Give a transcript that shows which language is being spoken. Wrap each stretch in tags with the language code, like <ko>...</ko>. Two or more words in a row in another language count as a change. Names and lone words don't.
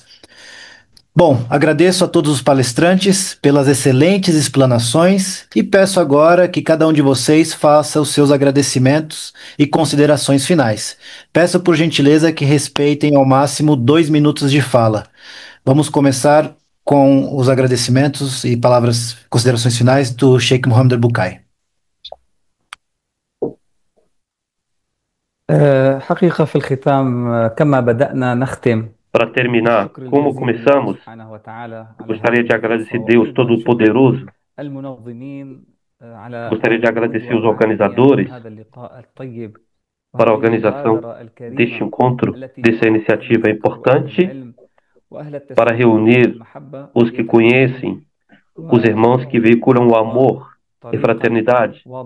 <pt>Bom, agradeço a todos os palestrantes pelas excelentes explanações e peço agora que cada um de vocês faça os seus agradecimentos e considerações finais. Peço por gentileza que respeitem ao máximo 2 minutos de fala. Vamos começar com os agradecimentos e palavras, considerações finais do Sheikh Mohammed al-Bukai.</pt> <ar>حقيقة في الختام كما بدأنا نختم.</ar> <pt>Para terminar, como começamos, gostaria de agradecer Deus Todo-Poderoso, gostaria de agradecer os organizadores para a organização deste encontro, dessa iniciativa importante, para reunir os que conhecem, os irmãos que veiculam o amor e fraternidade.</pt>